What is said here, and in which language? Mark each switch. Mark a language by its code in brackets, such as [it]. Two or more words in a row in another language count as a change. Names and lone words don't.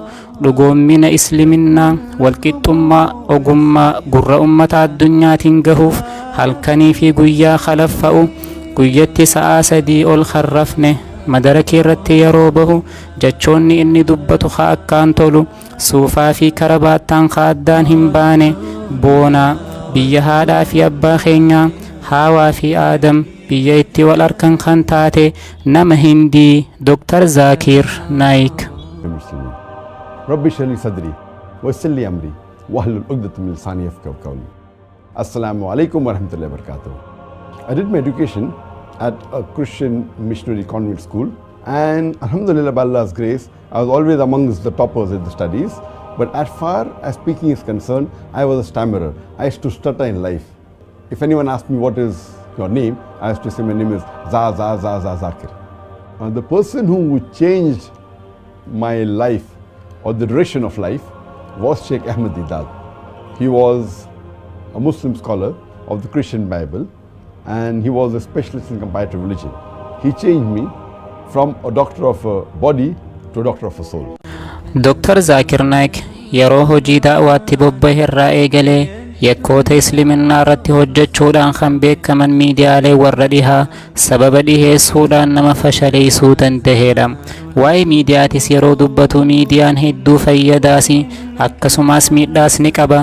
[om] dhugoommina islaaminaa walqixxummaa ogummaa gurra ummata addunyaatiin gahuuf halkanii fi guyyaa khalaffa'u guyyatti sa'aa 3 ol kharrafne madarakii irratti yeroo bahu jechoonni inni dubbatu ka akkaan tolu suufaa fi karabaattaan ka addaan hin baane boonaa biyya haadhaa fi abbaa keenyaa haawaa fi aadam biyya itti wal arkan kan taate nama Hindii Dr. Zakir Naayik. [ar] رب شلي صدري وسلي أمري واحلل عقدة من لساني يفقهوا قولي. السلام عليكم ورحمة الله وبركاته. [en] I did my education at a Christian missionary convent school, and alhamdulillah by Allah's grace I was always amongst the toppers in the studies, but as far as speaking is concerned I was a stammerer. I used to stutter in life. If anyone asked me what is your name, I used to say my name is Zaakir. The person who changed my life or the direction of life was Sheikh Ahmed Didat. He was a Muslim scholar of the Christian Bible, and he was a specialist in comparative religion. He changed me from a doctor of a body to a doctor of a soul. [om] Dr. Zakir Naayik yeroo hojii da'waatti bobba'e irraa eegalee yakkoota islaaminaa irratti hojjechuudhaan kan beekaman miidiyaalee warra dhihaa sababa dhiheessuudhaan nama fashaleessuu danda'eedha. Waa'ee miidiyaatis yeroo dubbatu miidiyaan hedduu fayyadaas akkasumas miidhaas ni qaba.